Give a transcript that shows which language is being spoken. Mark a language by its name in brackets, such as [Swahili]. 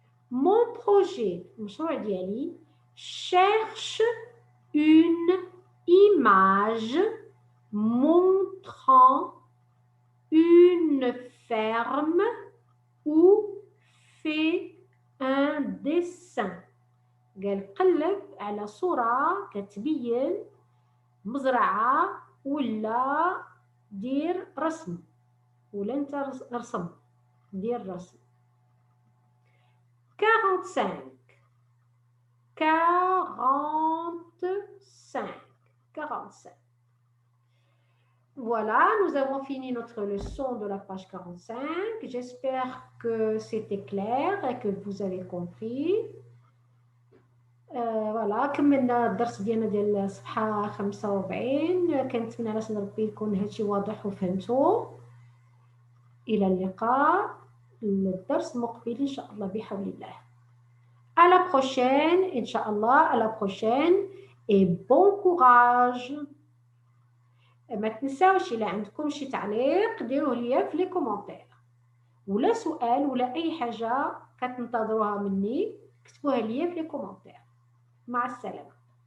[French] Mon projet, [Arabic] المشروع ديالي, [French] cherche une image montrant une ferme ou fait un dessin. [Arabic] قال قلب على صورة كتبين مزرعة ولا دير رسم ولا انت رسم دير رسم. 45 45. [French] Voilà, nous avons fini notre leçon de la page 45. J'espère que c'était clair et que vous avez compris. [Arabic] فوالا كملنا الدرس ديالنا ديال الصفحه 45. كنتمنى على ربي يكون هادشي واضح وفهمتوا. الى اللقاء الدرس المقبل ان شاء الله بحول الله. [French] à la prochaine [Arabic] ان شاء الله. [French] à la prochaine et bon courage. [Arabic] ما تنساوش الى عندكم شي تعليق ديروه ليا في [French] لي كومونتير [Arabic] ولا سؤال ولا اي حاجه كتنتظروها مني اكتبوها ليا في لي كومونتير. مع السلامة.